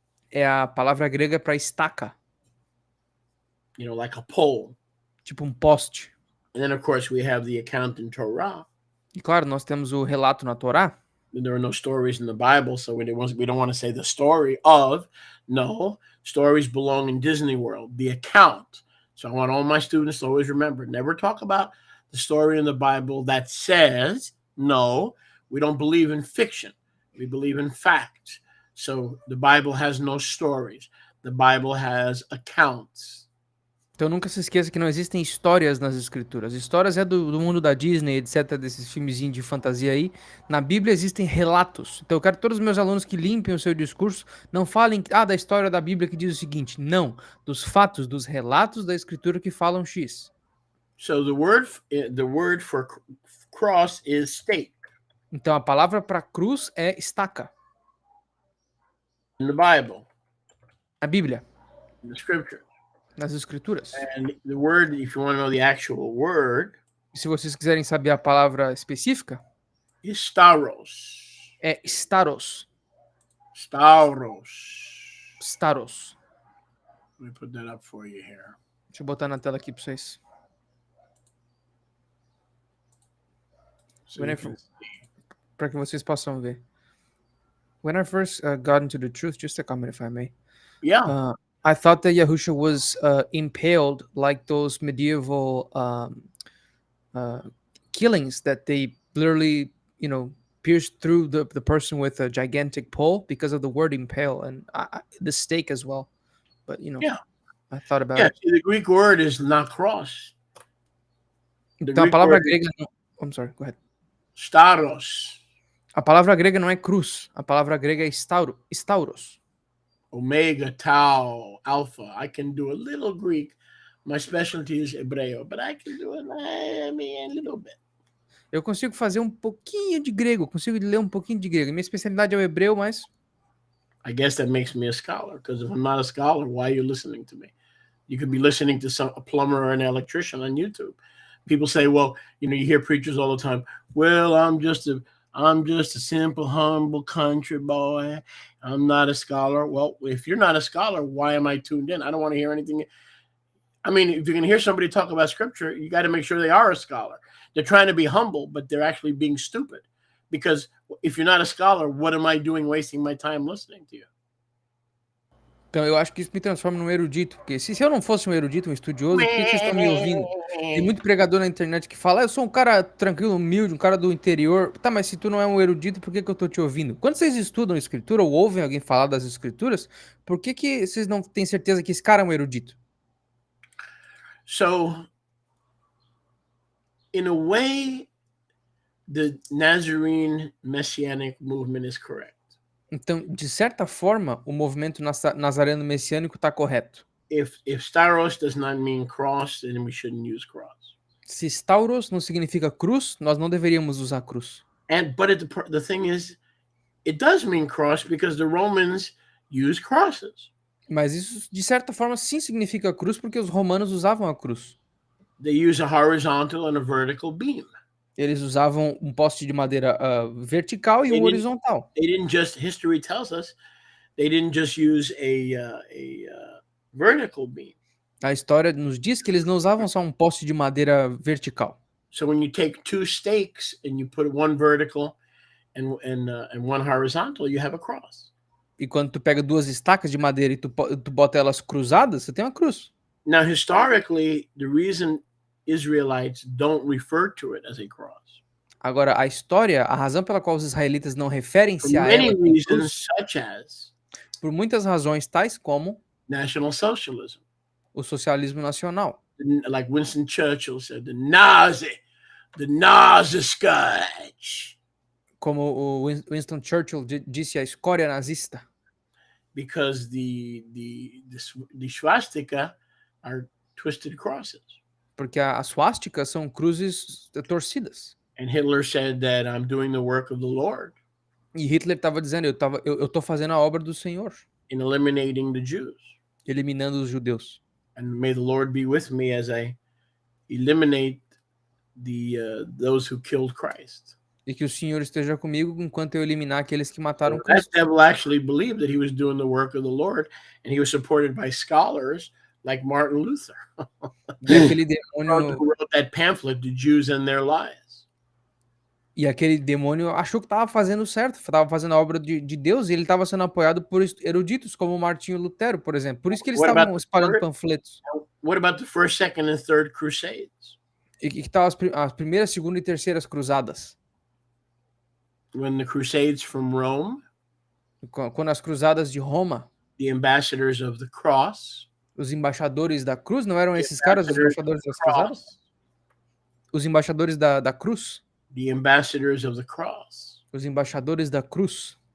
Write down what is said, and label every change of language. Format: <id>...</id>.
<pt>é a palavra grega para estaca,</pt> <en>You know, like a pole.</en> <pt>tipo um poste.</pt> <en>And then, of course, we have the account in Torah</en> <pt>E claro, nós temos o relato na Torá</pt> <en>There are no stories in the Bible, so we don't want to say the story of. No, stories belong in Disney World, the account. So I want all my students to always remember, never talk about the story in the Bible that says, no, we don't believe in fiction. We believe in fact. So the Bible has no stories. The Bible has accounts.</en> <pt>Então nunca se esqueça que não existem histórias nas escrituras. Histórias é do mundo da Disney, etc, desses filmezinhos de fantasia aí. Na Bíblia existem relatos. Então eu quero que todos os meus alunos que limpem o seu discurso não falem da história da Bíblia que diz o seguinte. Não, dos fatos, dos relatos da escritura que falam X.</pt> <en>So the word for cross is stake.</en> <pt>Então a palavra para cruz é estaca.</pt> <en>In the Bible.</en> <pt>Na Bíblia.</pt> <en>In the scripture.</en> <pt>Nas escrituras.</pt> <en>And the word, if you want to know the actual word,</en> <pt>e se vocês quiserem saber a palavra específica,</pt> <en>is staros.</en> <pt>É staros. Staros. Staros.</pt> <en>Let me put that up for you here.</en> <pt>Deixa eu botar na tela aqui para vocês.</pt> <en>So</en> <pt>para que vocês possam ver.</pt> <en>When I first got into the truth, just a comment if I may. Yeah. I thought that Yahusha was impaled like those medieval killings that they literally, pierced through the person with a gigantic pole because of the word impale and the stake as well. But, yeah. I thought about it. Yeah, the Greek word is not cross.</en> <pt>Então a palavra grega...</pt> <en>I'm sorry, go ahead.</en> <pt>Staros. A palavra grega não é cruz. A palavra grega é stauros.</pt> <en>Omega, tau, alpha. I can do a little Greek. My specialty is Hebreo, but I can do it a little bit.</en> <pt>Eu consigo fazer um pouquinho de grego, consigo ler um pouquinho de grego. Minha especialidade é o hebreu, mas...</pt> <en>I guess that makes me a scholar, because if I'm not a scholar, why are you listening to me? You could be listening to a plumber or an electrician on YouTube. People say, well, you hear preachers all the time, well, I'm just a simple, humble country boy. I'm not a scholar. Well, if you're not a scholar, why am I tuned in? I don't want to hear anything. I mean, if you're going to hear somebody talk about scripture, you got to make sure they are a scholar. They're trying to be humble, but they're actually being stupid. Because if you're not a scholar, what am I doing wasting my time listening to you?</en> <pt>Então, eu acho que isso me transforma num erudito, porque se eu não fosse um erudito, um estudioso, por que vocês estão me ouvindo? Tem muito pregador na internet que fala, eu sou um cara tranquilo, humilde, um cara do interior. Tá, mas se tu não é um erudito, por que eu tô te ouvindo? Quando vocês estudam escritura ou ouvem alguém falar das escrituras, por que vocês não têm certeza que esse cara é um erudito?</pt> <en>So, in a way, the Nazarene Messianic movement is correct.</en> <pt>Então, de certa forma, o movimento nazareno messiânico está correto.</pt> <en>If stauros does not mean cross, then we shouldn't use cross.</en> <pt>Se stauros não significa cruz, nós não deveríamos usar cruz.</pt> <en>But the thing is, it does mean cross because the Romans use crosses.</en> <pt>Mas isso, de certa forma, sim significa cruz, porque os romanos usavam a cruz.</pt> <en>They use a horizontal and a vertical beam.</en> <pt>Eles usavam um poste de madeira vertical e um horizontal.</pt> <en>History tells us, they didn't just use a vertical beam.</en> <pt>A história nos diz que eles não usavam só um poste de madeira vertical.</pt> <en>So when you take two stakes and you put one vertical and one horizontal, you have a cross.</en> <pt>E quando tu pega duas estacas de madeira e tu bota elas cruzadas, você tem uma cruz.</pt> <en>Now, historically, the reason Israelites don't refer to it as a cross.</en> <pt>Agora, a razão pela qual os israelitas não referem-se a ela como cruz, por muitas razões, tais como</pt> <en>National Socialism.</en> <pt>O socialismo nacional.</pt> <en>Like Winston Churchill said, the Nazi scourge.</en> <pt>Como o Winston Churchill disse, a escória nazista.</pt> <en>Because the swastika are twisted crosses.</en> <pt>Porque a swastika são cruzes torcidas.</pt> <en>And Hitler said that I'm doing the work of the Lord.</en> <pt>E Hitler estava dizendo, eu tô fazendo a obra do Senhor.</pt> <en>In eliminating the Jews.</en> <pt>Eliminando os judeus.</pt> <en>And may the Lord be with me as I eliminate those who killed Christ.</en> <pt>E que o Senhor esteja comigo enquanto eu eliminar aqueles que mataram Cristo.</pt> <en>That devil actually believed that he was doing the work of the Lord, and he was supported by scholars like Martin Luther.</en> <pt>E aquele demônio</pt> <en>who wrote that pamphlet, The Jews and Their Lies.</en> <pt>E aquele demônio achou que estava fazendo certo, estava fazendo a obra de Deus, e ele estava sendo apoiado por eruditos como Martinho Lutero, por exemplo. Por isso que eles</pt> <en>What about</en> <pt>estavam</pt> <en>the</en> <pt>espalhando</pt> <en>first?</en> <pt>panfletos.</pt> <en>What about the first, second, and third crusades?</en> <pt>E que estavam as primeiras, segunda e terceiras cruzadas.</pt> <en>When the crusades from Rome,</en> <pt>Quando as cruzadas de Roma,</pt> <en>the ambassadors of the cross,</en> <pt>os embaixadores da cruz, não eram</pt> <en>the</en> <pt>esses caras os</pt> <en>ambassadors of</en> <pt>embaixadores</pt> <en>the</en> <pt>das cruzadas?</pt> <en>cross,</en> <pt>Os embaixadores da cruz?</pt> <en>the ambassadors of the cross</en> <pt>Os embaixadores da cruz</pt>